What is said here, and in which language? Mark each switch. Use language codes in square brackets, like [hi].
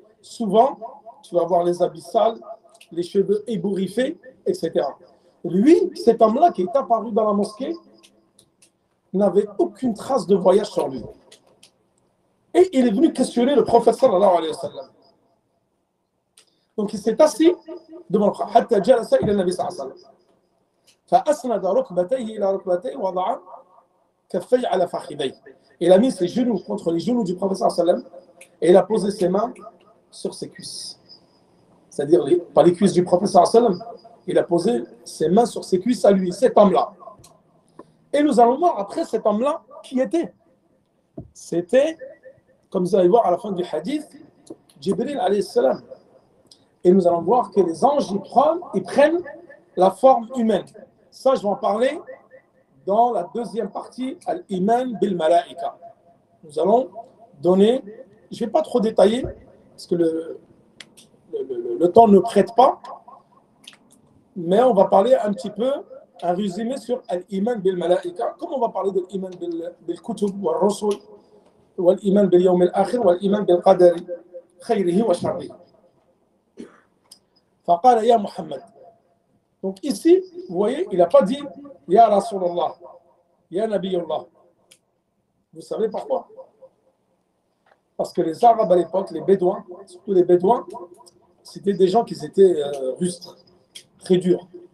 [fr] Souvent, tu vas voir les habits sales, les cheveux ébouriffés, etc. Lui, cet homme-là qui est apparu dans la mosquée, n'avait aucune trace de voyage sur lui. Et il est venu questionner le prophète sallallahu alayhi wa sallam. Donc il s'est assis devant le prophète. [ar] حتى جلس إلى النبي صلى الله عليه وسلم. فأسند ركبتيه إلى ركبتيه ووضع كفيه على فخذيه. [fr] Il a mis ses genoux contre les genoux du prophète sallallahu alayhi wa sallam et il a posé ses mains sur ses cuisses. C'est-à-dire pas les cuisses du prophète sallallahu alayhi wa sallam. Il a posé ses mains sur ses cuisses à lui, cet homme-là. Et nous allons voir après cet homme-là qui était. C'était, comme vous allez voir à la fin du hadith, Jibril alayhi salam. Et nous allons voir que les anges, ils prennent la forme humaine. Ça, je vais en parler dans la deuxième partie, Al-Iman bil-Malaika. Nous allons donner, je ne vais pas trop détailler, parce que le temps ne prête pas, mais on va parler un petit peu, un résumé sur Al-Iman bil-Malaika, comme on va parler de l'Iman bil-Kutub wa Rasul, [ar] والإيمان باليوم الآخر والإيمان بالقدر خيره وشره. فقال يا محمد. [fr] Donc ici, vous voyez, il n'a pas dit Ya Rasulallah, Ya Nabiyullah. Vous savez pourquoi? Parce que les Arabes à l'époque, les Bédouins, surtout les Bédouins, c'était des gens qui étaient rustres, très durs.